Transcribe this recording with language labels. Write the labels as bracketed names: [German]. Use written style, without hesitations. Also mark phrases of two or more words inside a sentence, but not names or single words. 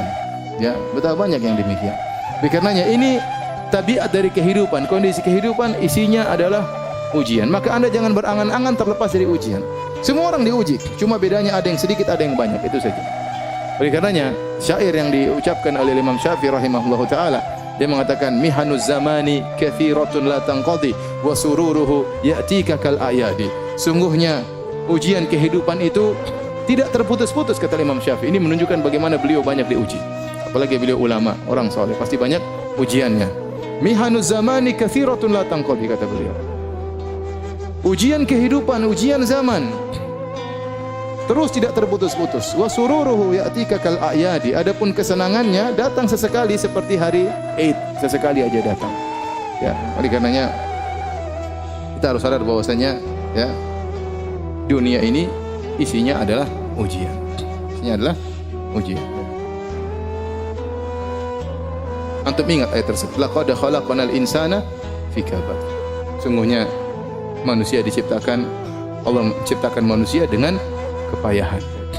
[Indonesian] Ya, betapa banyak yang demikian. Oleh karenanya ini tabiat dari kehidupan, kondisi kehidupan isinya adalah ujian. Maka Anda jangan berangan-angan terlepas dari ujian. Semua orang diuji, cuma bedanya ada yang sedikit, ada yang banyak, itu saja. Oleh karenanya syair yang diucapkan oleh Imam Syafi'i [Arabic] رحمه الله تعالى, [Indonesian] dia mengatakan [Arabic] محن الزمان كثيرة لا تنقضي وسروره يأتيك كالأعياد. [Indonesian] Sungguhnya ujian kehidupan itu tidak terputus-putus, kata Imam Syafi'i. Ini menunjukkan bagaimana beliau banyak diuji. Apalagi beliau ulama, orang soleh, pasti banyak ujiannya. [Arabic] محن الزمان كثيرة لا تنقضي, [Indonesian] kata beliau. Ujian kehidupan, ujian zaman terus tidak terputus-putus. [Arabic] وسروره يأتيك كالأعياد. [Indonesian] Adapun kesenangannya datang sesekali seperti hari Eid, sesekali aja datang. Ya, oleh karenanya kita harus sadar bahwasanya ya, dunia ini isinya adalah ujian. Isinya adalah ujian. Antum ingat ayat tersebut. [Arabic] لقد خلقنا الإنسان في كبد. [Indonesian] Sungguhnya manusia diciptakan Allah menciptakan manusia dengan kepayahan.